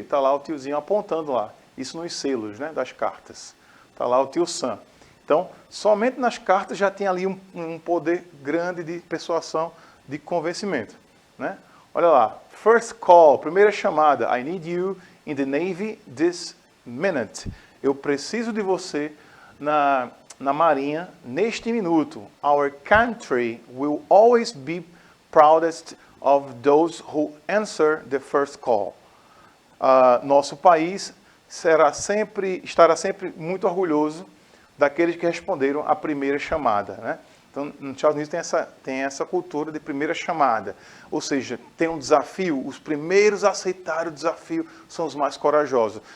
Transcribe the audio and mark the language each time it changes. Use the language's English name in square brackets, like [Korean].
[Portuguese] Está lá o tiozinho apontando lá. Isso nos selos, né, das cartas. Está lá o tio Sam. Então, somente nas cartas já tem ali um poder grande de persuasão, de convencimento, né? Olha lá. [English] First call, [Portuguese] primeira chamada. [English] I need you in the Navy this minute. [Portuguese] Eu preciso de você na Marinha neste minuto. [English] Our country will always be proudest of those who answer the first call. [Portuguese] Nosso país estará sempre muito orgulhoso daqueles que responderam à primeira chamada, né? Então, nos Estados Unidos tem essa cultura de primeira chamada. Ou seja, tem um desafio, os primeiros a aceitar o desafio são os mais corajosos.